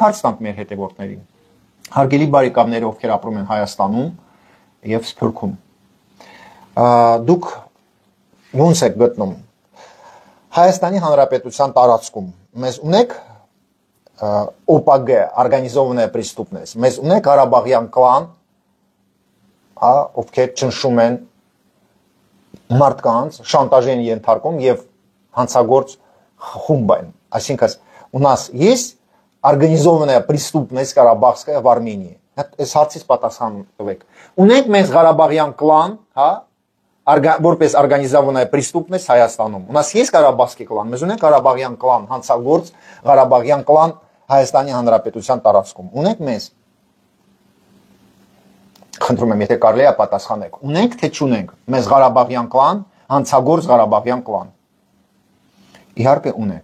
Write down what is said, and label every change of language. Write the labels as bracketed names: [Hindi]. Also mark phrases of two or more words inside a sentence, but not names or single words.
[Armenian] հարց տանք մեր հետևորդներին։ Հարգելի բարեկամներ, ովքեր ապրում են Հայաստանում եւ Սփյուռքում։ Դուք ո՞նց եք գտնում Հայաստանի Հանրապետության տարածքում։ Մեզ ունեք ՕՊԳ, [Russian] организованная преступность, [Armenian] մեզ ունեք Ղարաբաղյան կլան, ովքեր ճնշում են մարդկանց, շանտաժի են ենթարկում եւ հանցագործ խումբ են։ Այսինքն [Russian] у нас есть организованная преступность Карабахская в Армении։ [Armenian] Այս հարցից պատասխան տվեք։ Ունենք մեզ Ղարաբաղյան կլան, հա, որպես [Russian] организованная преступность [Armenian] Հայաստանում։ [Russian] У нас есть Карабахский клан, [Armenian] մեզ ունենք Ղարաբաղյան կլան, հանցագործ Ղարաբաղյան կլան Հայաստանի Հանրապետության տարածքում։ Ունենք մեզ։ Խնդրում եմ, եթե կարելի է պատասխանեք։ Ունենք թե չունենք մեզ Ղարաբաղյան կլան, հանցագործ Ղարաբաղյան կլան։ Իհարկե ունենք։